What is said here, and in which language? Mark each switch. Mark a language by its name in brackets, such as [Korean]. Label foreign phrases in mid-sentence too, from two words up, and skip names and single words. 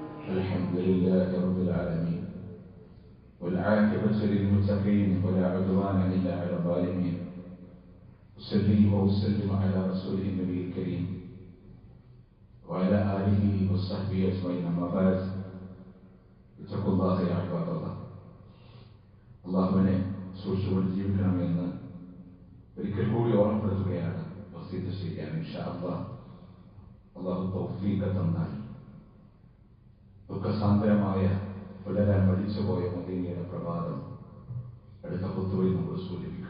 [Arabic] الحمد لله رب العالمين والعاقبة للمتقين ولا عدوان إلا على الظالمين. أصلي وأسلم على رسوله النبي الكريم وعلى آله وصحبه أجمعين. أما بعد اتقوا الله يا عباد الله. [Malayalam] അള്ളാഹുവിനെ സൂക്ഷിച്ചുകൊണ്ട് ജീവിക്കണമെന്ന് ഒരിക്കൽ കൂടി ഓർമ്മപ്പെടുത്തുകയാണ്. വസീയത്ത് ചെയ്യാൻ [Arabic] إن شاء الله [Malayalam] അള്ളാഹു തൗഫീഖ് തന്നാൽ ദുഃഖസാന്ദ്രമായ പുലരാൻ മടിച്ചുപോയ മദീനയുടെ പ്രഭാതം അടുത്ത ഖുത്ബയിൽ നമ്മൾ സൂചിപ്പിക്കും.